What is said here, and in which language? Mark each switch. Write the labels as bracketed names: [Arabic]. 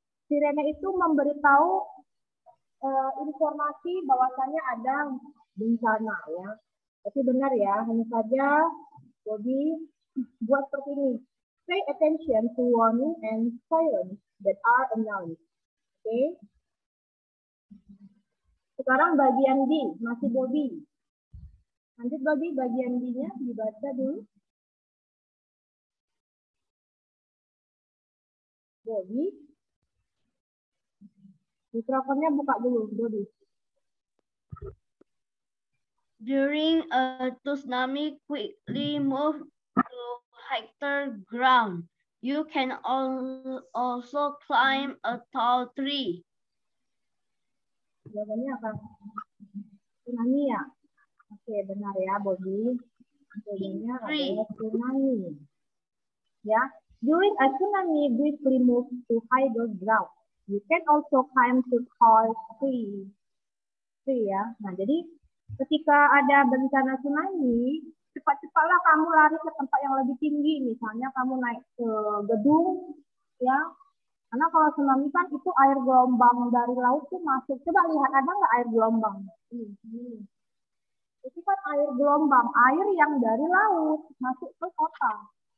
[Indonesian] Sirene itu memberitahu informasi bahwasannya ada bencana ya. Tapi benar ya, hanya saja Bobby buat seperti ini. P [English] Pay attention to warning and sirens that are announced. [Indonesian] Oke. Sekarang bagian D, masih Bobby. Lanjut Bobby, bagian D-nya dibaca dulu. Bobby. Mikrofonnya buka dulu, Bobby. [English] During a tsunami, quickly move to higher ground. You can also climb a tall tree. [Indonesian] Jawabannya apa? Tsunami ya? Oke, benar ya, Bobby. Jawabannya adalah tsunami. [English] Ya, during a tsunami, quickly move to higher ground. You can also climb to tall tree. [Indonesian] Ya. Nah, jadi ketika ada bencana tsunami, cepat-cepatlah kamu lari ke tempat yang lebih tinggi. Misalnya kamu naik ke gedung, ya. Karena kalau tsunami kan itu air gelombang dari laut tuh masuk. Coba lihat, ada nggak air gelombang? Ini. Itu kan air gelombang, air yang dari laut masuk ke kota.